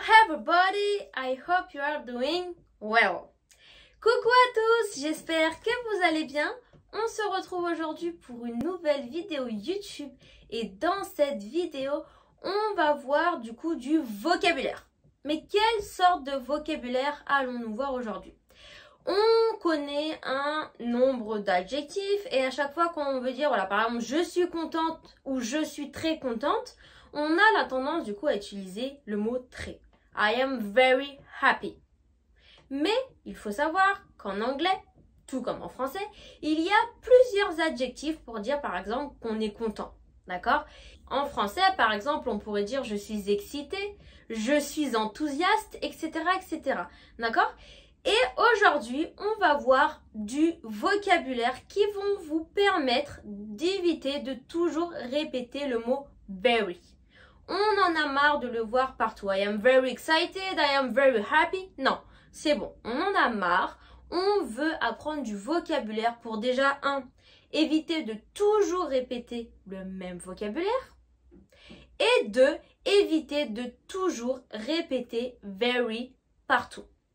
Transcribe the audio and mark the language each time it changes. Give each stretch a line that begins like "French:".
English: everybody, I hope you are doing well.
French: Coucou à tous, j'espère que vous allez bien. On se retrouve aujourd'hui pour une nouvelle vidéo YouTube et dans cette vidéo, on va voir du coup du vocabulaire. Mais quelle sorte de vocabulaire allons-nous voir aujourd'hui? On connaît un nombre d'adjectifs et à chaque fois qu'on veut dire, voilà, par exemple, je suis contente ou je suis très contente, on a la tendance du coup à utiliser le mot très.
English: I am very happy.
French: Mais il faut savoir qu'en anglais, tout comme en français, il y a plusieurs adjectifs pour dire par exemple qu'on est content. D'accord? En français, par exemple, on pourrait dire je suis excité, je suis enthousiaste, etc. etc. D'accord? Et aujourd'hui, on va voir du vocabulaire qui vont vous permettre d'éviter de toujours répéter le mot very. On en a marre de le voir partout.
English: I am very excited, I am very happy.
French: Non, c'est bon, on en a marre. On veut apprendre du vocabulaire pour déjà, éviter de toujours répéter le même vocabulaire. Et deux, éviter de toujours répéter very partout.